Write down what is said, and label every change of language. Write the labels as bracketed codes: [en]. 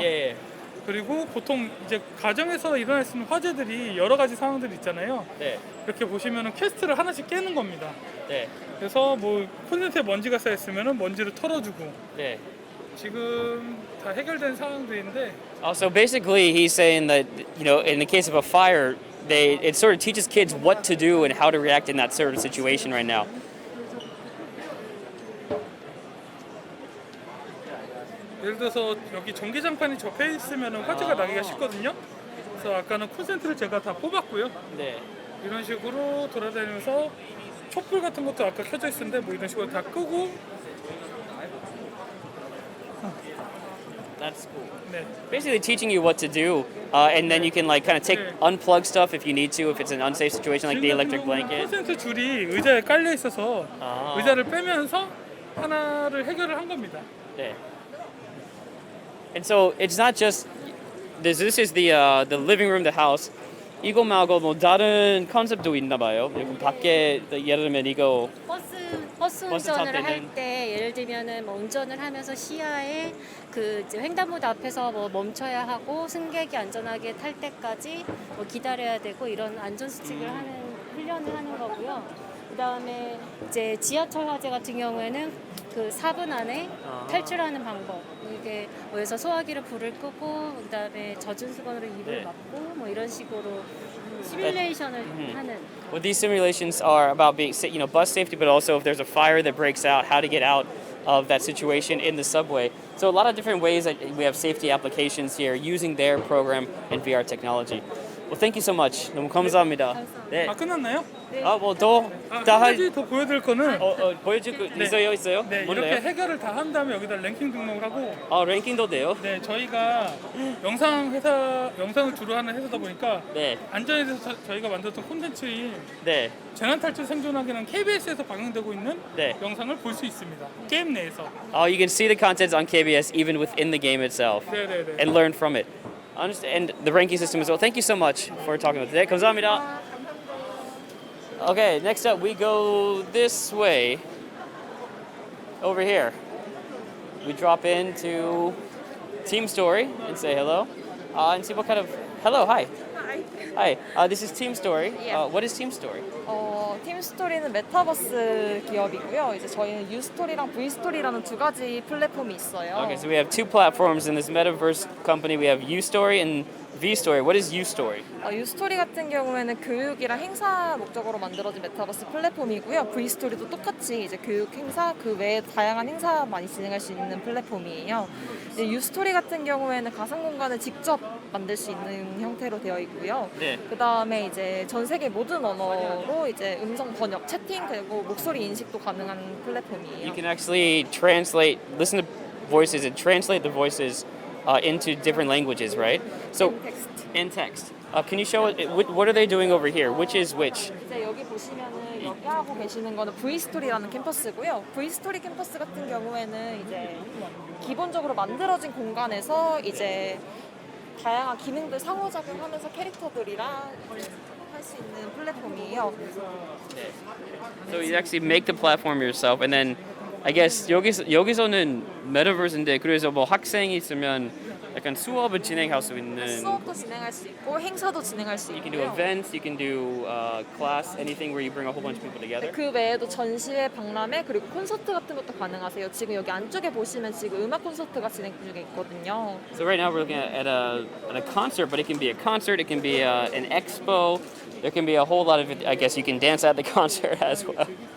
[ko] 예. 그리고 보통 이제 가정에서 일어날 수 있는 화재들이 여러 가지 상황들이 있잖아요. 네. 이렇게 보시면은 캐스트를 하나씩 깨는 겁니다. 네. 그래서 뭐 콘센트에 먼지가 쌓여 있으면은 먼지를 털어주고. 네. 지금 다 해결된 상황들인데. [en] So basically, he's saying that in the case of a fire, it sort of teaches kids what to do and how to react in that sort of situation right now. [ko] 예를 들어서 여기 전기장판이 접해 있으면 화재가 나기가 쉽거든요. 그래서 아까는 콘센트를 제가 다 뽑았고요. 네. 이런 식으로 돌아다니면서 촛불 같은 것도 아까 켜져 있었는데 뭐 이런 식으로 다 끄고. [en] That's cool. [ko] 네. [en] Basically teaching you what to do, and then you can like kind of unplug stuff if you need to, if it's an unsafe situation like the electric blanket. [ko] 콘센트 줄이 의자에 깔려 있어서 의자를 빼면서 하나를 해결을 한 겁니다. 네. [en] And so it's not just this is the living room, the house. [ko] 이거 말고 뭐 다른 컨셉도 있나 봐요. 밖에 예를 들면 이거 버스 버스 탈 운전을 때는? 할 때 예를 들면은 뭐 운전을 하면서 시야에 그 이제 횡단보도 앞에서 뭐 멈춰야 하고 승객이 안전하게 탈 때까지 뭐 기다려야 되고 이런 안전 수칙을 하는 훈련을 하는 거고요. 그다음에 이제 지하철 화재 같은 경우에는 그 4분 안에 탈출하는 방법. 이게 뭐여서 소화기로 불을 끄고 그다음에 젖은 수건으로 입을 막고 뭐 이런 식으로 시뮬레이션을 하는. [en] Well, these simulations are about being, bus safety, but also if there's a fire that breaks out, how to get out of that situation in the subway. So a lot of different ways that we have safety applications here using their program and VR technology. Well, thank you so much. [ko] 너무 감사합니다. 네. 아 끝났나요? 한 가지 더 보여드릴 거는 보여줄 거 있어요? 네, 뭔데요? 이렇게 해결을 다 한 다음에 여기다 랭킹 등록을 하고 랭킹도 돼요? 네, 저희가 영상을 주로 하는 회사다 보니까 안전에 대해서 저희가 만들었던 콘텐츠인 재난 탈출 생존하기는 KBS에서 방영되고 있는 영상을 볼 수 있습니다. 게임 내에서. [en] You can see the contents on KBS even within the game itself and learn from it. And the ranking system as well. Thank you so much for talking with us. [ko] 네, 감사합니다. [en] Okay, next up we go this way. Over here. We drop into Team Story and say hello. And see what kind of... Hello, hi. Hi. This is Team Story. What is Team Story? [ko] 팀스토리는 메타버스 기업이고요. 이제 저희는 유스토리랑 V스토리라는 두 가지 플랫폼이 있어요. [en] Okay, so we have two platforms in this metaverse company. We have U-Story and V-Story. What is U-Story? [ko] 유스토리 같은 경우에는 교육이랑 행사 목적으로 만들어진 메타버스 플랫폼이고요. V스토리도 똑같이 이제 교육 행사 그 외에 다양한 행사 많이 진행할 수 있는 플랫폼이에요. 이제 유스토리 같은 경우에는 가상 공간을 직접 만들 수 있는 형태로 되어 있고요. 그 다음에 이제 전 세계 모든 언어로 이제 음성 번역, 채팅 그리고 목소리 인식도 가능한 플랫폼이에요. [en] You can actually listen to voices and translate the voices into different languages, right? So in text. Can you show it? What are they doing over here? Which is which? [ko] 이제 여기 보시면은 여기 하고 계시는 거는 V스토리라는 캠퍼스고요. V스토리 캠퍼스 같은 경우에는 이제 기본적으로 만들어진 공간에서 이제 다양한 기능들 상호작용하면서 캐릭터들이랑 할 수 있는 플랫폼이에요. [en] So you actually make the platform yourself, and then I guess [ko] 여기서는 metaverse인데 그래서 뭐 학생이 있으면 약간 수업을 진행할 수 있는. 수업도 진행할 수 있고 행사도 진행할 수 [en] You can do [ko] 있고요. [en] events, you can do class, anything where you bring a whole bunch of people together. [ko] 그 외에도 전시회, 박람회 그리고 콘서트 같은 것도 가능하세요. 지금 여기 안쪽에 보시면 지금 음악 콘서트가 진행 중에 있거든요. [en] So right now we're looking at a concert, but it can be a concert, it can be an expo, there can be a whole lot of it. I guess you can dance at the concert as well.